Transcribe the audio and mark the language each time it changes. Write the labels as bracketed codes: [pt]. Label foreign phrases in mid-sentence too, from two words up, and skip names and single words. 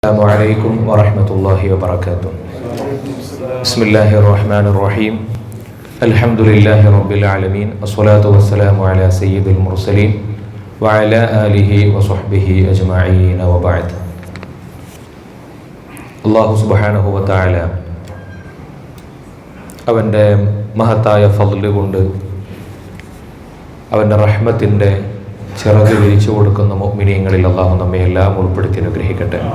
[ar] السلام عليكم ورحمة الله وبركاته. بسم الله الرحمن الرحيم. الحمد لله رب العالمين. الصلاة والسلام على سيد المرسلين وعلى آله وصحبه أجمعين وبعد. الله سبحانه وتعالى [ml] അവൻ്റെ മഹത്തായ ഫദ്ല് കൊണ്ട് അവൻ്റെ റഹ്മത്തിൻ്റെ ചിറക് വിരിച്ചു കൊടുക്കുന്ന മുഅ്മിനീങ്ങളിൽ അല്ലാഹു നമ്മെ എല്ലാം ഉൾപ്പെടുത്തി അനുഗ്രഹിക്കട്ടെ.